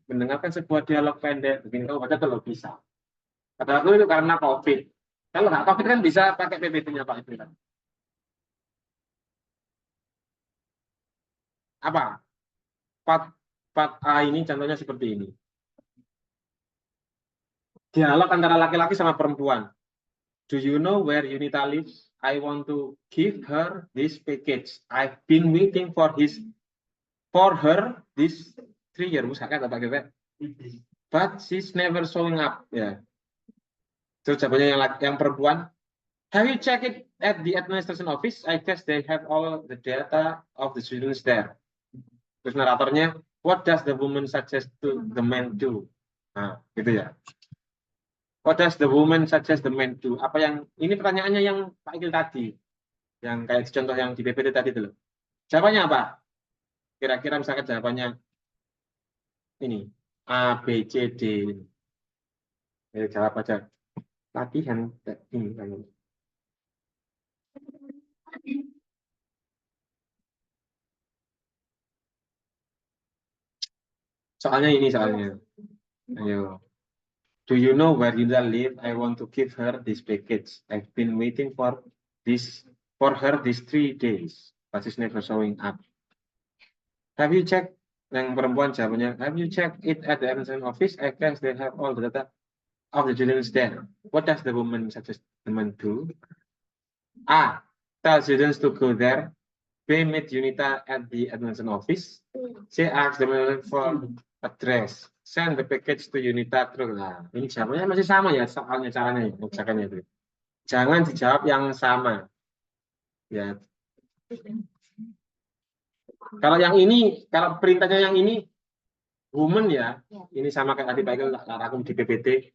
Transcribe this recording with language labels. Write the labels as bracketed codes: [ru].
[id] Mendengarkan sebuah dialog pendek, begini kamu baca itu lo bisa. Pada waktu itu karena COVID. Kalau nggak COVID kan bisa pakai PPT-nya Pak Ibnu. Apa? Part A ini contohnya seperti ini. Dialog antara laki-laki sama perempuan. [en] Do you know where Yunita lives? I want to give her this package. I've been waiting for her this 3 years. [id] Misalkan apa gitu? [en] But she's never showing up. [id] Ya. Terus jawabannya yang perempuan. [en] Have you checked it at the administration office? I guess they have all the data of the students there. [id] Terus naratornya, [en] what does the woman suggest to the man do? [id] Nah, gitu ya. [en] What does the woman suggest the man do? [id] Apa yang ini pertanyaannya yang Pak Ikil tadi, yang kayak contoh yang di PPT tadi itu loh. Jawabannya apa? Kira-kira misalkan jawabannya ini A, B, C, D. Jawab aja. Latihan ini. Soalnya ini soalnya. Ayo. [en] Do you know where Yunda live? I want to give her this package. I've been waiting for her these 3 days, but she's never showing up. Have you checked? [id] Yang perempuan jawabannya, [en] have you checked it at the administration office? I guess they have all the data of the students there. What does the woman suggest the man do? A. Tell students to go there. B. Meet Yunita at the administration office. C. Ask the manager for address. Send the package to Yunita through. [id] Nah, ini jawabannya masih sama ya soalnya caranya ya, mengerjakannya itu. Jangan dijawab yang sama. Ya. Kalau yang ini, kalau perintahnya yang ini woman ya, ini sama kayak tadi Pak Ikil rangkum di PPT.